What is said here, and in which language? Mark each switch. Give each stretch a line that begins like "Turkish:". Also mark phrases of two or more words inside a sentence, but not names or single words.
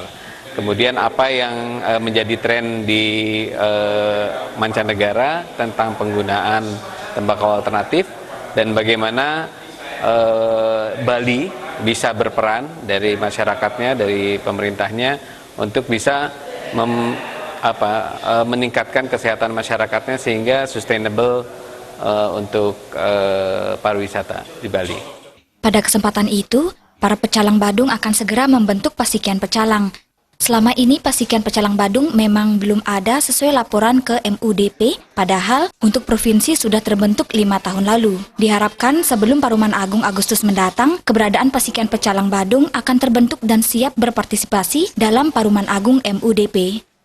Indonesian: Kemudian apa yang menjadi tren di mancanegara tentang penggunaan tembakau alternatif dan bagaimana Bali bisa berperan dari masyarakatnya, dari pemerintahnya untuk bisa meningkatkan kesehatan masyarakatnya sehingga sustainable untuk pariwisata di Bali. Pada kesempatan itu, para pecalang Badung akan segera membentuk Pasikian Pecalang. Selama ini Pasikian Pecalang Badung memang belum ada sesuai laporan ke MUDP, padahal untuk provinsi sudah terbentuk 5 tahun lalu. Diharapkan sebelum Paruman Agung Agustus mendatang, keberadaan Pasikian Pecalang Badung akan terbentuk dan siap berpartisipasi dalam Paruman Agung MUDP.